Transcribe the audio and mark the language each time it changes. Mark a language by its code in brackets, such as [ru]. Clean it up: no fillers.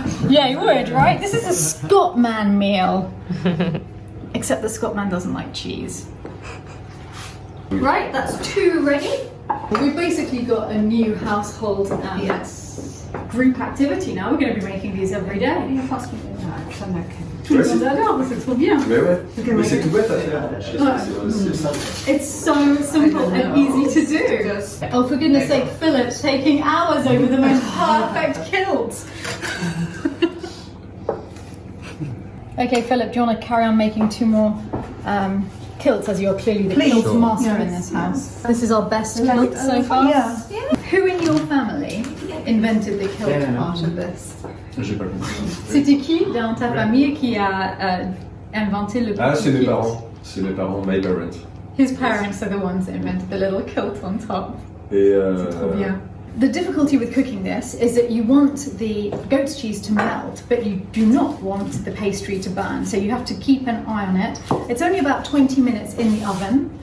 [en] Yeah, you would, right? This is a Scotman meal. Except the Scotman doesn't like cheese. Right, that's two ready. We've basically got a new household group activity now. We're going to be making these every day. [fr] Tout le monde adore, c'est trop bien. Mais ouais. Mais c'est tout bête à faire. C'est simple. [en] It's so simple and easy to do. Oh, for goodness sake, Philip's taking hours over the most perfect kilt. Okay, Philip, do you want to carry on making two more kilts, as you're clearly the Please. kilt Sure. master in Yes, this house? This is our best kilt so far. Yeah. Who in your family invented the kilt part of this? [fr] J'ai pas compris. C'était qui dans ta famille qui a inventé le Ah, petit c'est mes kilt? parents. C'est mes parents, [en] my parents. His parents are the ones that invented the little kilt on top. [fr] Et Trop bien. [en] The difficulty with cooking this is that you want the goat's cheese to melt, but you do not want the pastry to burn, so you have to keep an eye on it. It's only about 20 minutes in the oven.